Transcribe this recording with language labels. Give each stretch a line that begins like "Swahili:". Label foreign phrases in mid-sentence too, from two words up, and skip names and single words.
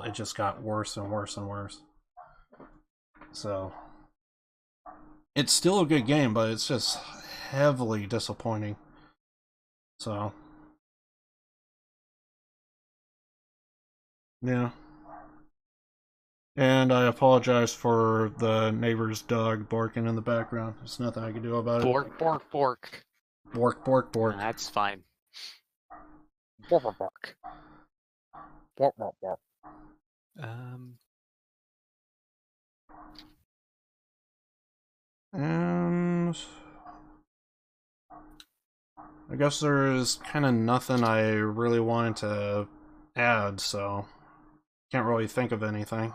English: It just got worse and worse and worse. So it's still a good game, but it's just heavily disappointing. So yeah. And I apologize for the neighbor's dog barking in the background. There's nothing I can do about it. Bork, bork, bork. Bork, bork, bork. That's fine. Bork, bork, bork. Bork, bork, bork. And I guess there's kind of nothing I really wanted to add, so can't really think of anything.